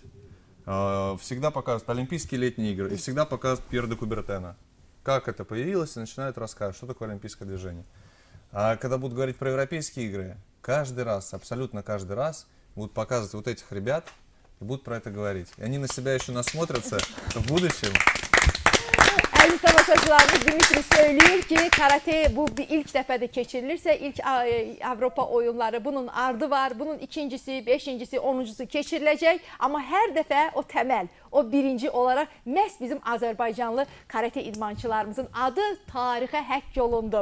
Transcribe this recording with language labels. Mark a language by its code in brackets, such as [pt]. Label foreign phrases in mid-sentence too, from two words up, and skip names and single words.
[ru] Всегда показывают Олимпийские летние игры, и всегда показывают Пьер де Кубертена. Как это появилось, и начинают рассказывать, что такое олимпийское движение. А когда будут говорить про европейские игры, каждый раз, абсолютно каждый раз, будут показывать вот этих ребят и будут про это говорить. И они на себя еще насмотрятся в будущем. [az] Əziz tamaşaçılarımız Dimitri söylüyor ki karate bu bir ilk dəfədə keçirilirsə ilk Avropa oyunları bunun ardı var. Bunun ikincisi, beşincisi, onuncusu keçiriləcək. Amma hər dəfə o təməl, o birinci olaraq məhz bizim Azərbaycanlı karate idmançılarımızın adı tarixə həkk olundu.